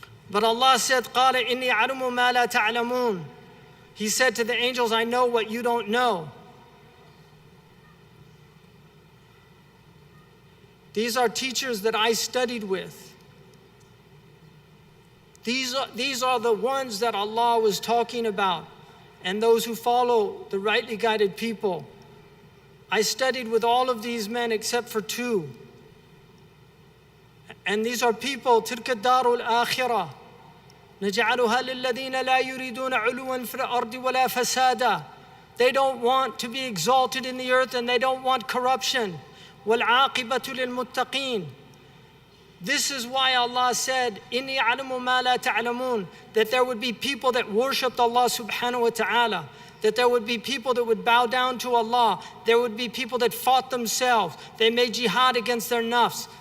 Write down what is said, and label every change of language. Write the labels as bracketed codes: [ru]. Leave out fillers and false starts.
[en] But Allah said, [ar] قَالَ إِنِّي عَلَمُ مَا لَا تَعْلَمُونَ. [en] He said to the angels, I know what you don't know. These are teachers that I studied with. These are the ones that Allah was talking about, and those who follow the rightly guided people. I studied with all of these men except for 2. And these are people, [ar] تِلْكَ الدَّارُ الْآخِرَةِ نَجْعَلُهَا لِلَّذِينَ لَا يُرِيدُونَ عُلُوًا فِي الْأَرْضِ وَلَا فَسَادًا. [en] They don't want to be exalted in the earth, and they don't want corruption. [ar] وَالْعَاقِبَةُ لِلْمُتَّقِينَ. [en] This is why Allah said, [ar] إِنِّي عَلَمُ مَا لَا تَعْلَمُونَ, [en] that there would be people that worshipped Allah subhanahu wa ta'ala, that there would be people that would bow down to Allah, there would be people that fought themselves, they made jihad against their nafs.